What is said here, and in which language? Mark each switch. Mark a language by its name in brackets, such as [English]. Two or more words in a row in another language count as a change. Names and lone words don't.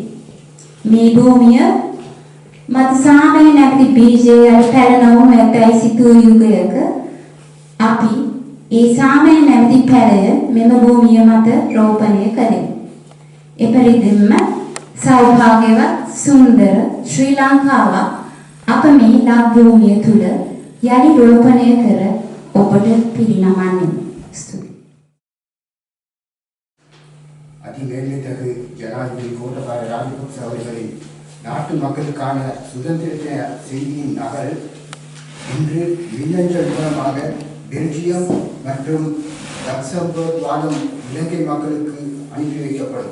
[Sinhala] මේ භූමිය මත සාමය නැති බීජය පැලනවුණු ඇතැයි සිතූ යුගයක අපි ඒ සාමය නැති පැලය මෙම භූමිය මත රෝපණය කළෙමු. එපරිදිම සෞභාග්‍යවත් සුන්දර ශ්‍රී ලංකාවක් අප මේ ලක් භූමිය තුල යලි රෝපණය කර ඔබට පිරිනමන්නේ. ස්තුතියි. [Tamil] அதிவேண்டத்தகு ஜனாதிபதி கோட்டபாய ராஜபக்ச அவர்களின் நாட்டு மக்களுக்கான சுதந்திர செய்தியின் நகல் இன்று மின்னஞ்சல் மூலமாக பெல்ஜியம் மற்றும் லக்சம்பர்க் வாழும் இலங்கை மக்களுக்கு அனுப்பி வைக்கப்படும்.